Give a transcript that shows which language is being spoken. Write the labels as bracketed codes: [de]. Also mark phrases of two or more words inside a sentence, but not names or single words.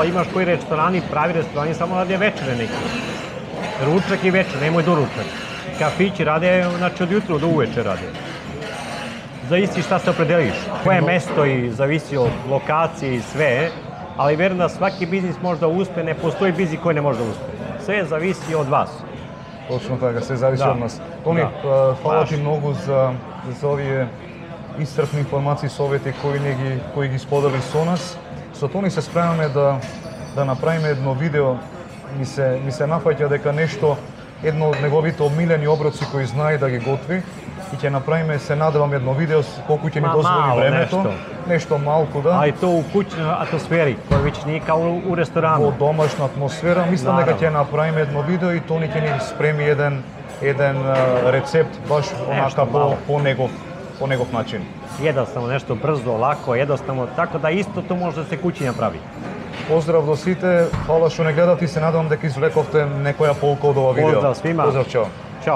[sr] Imaš koji restorani, pravi restorani, samo radi večere neki. Ručak i večer, nemoj doručak. Kafići rade, znači od jutra do uveče rade. Zavisi šta se opredeliš, koje mesto i zavisi od lokacije i sve, ali verujem da svaki biznis može da uspe, ne postoji biznis koji ne može da uspe. Sve zavisi od vas. [mk] Точно така, се зависи од нас. Тони, фала ти многу за овие исцрпни информации, совети кои ги сподели со нас. Со Тони се спремаме да направиме едно видео. Ми се нафаќа дека едно од неговите омилени оброци кои знае да ги готви и ќе направиме, се надевам, едно видео колку ќе ни дозволи времето. Нешто малку, да. А и то у куќна атмосфери, која веќе не е као у ресторану. Во домашна атмосфера. Мислам дека ќе направиме едно видео и Тони ќе ни спреми еден рецепт, баш онака по негов по негов начин. [sr] Jednostavno, nešto brzo, lako, jednostavno, tako da isto to može da se kući napravi. [mk] Поздрав до сите, фала што не гледате и се надевам дека извлековте некоја полка од ова видео. [sr] Поздрав свима. [mk] Поздрав, чао.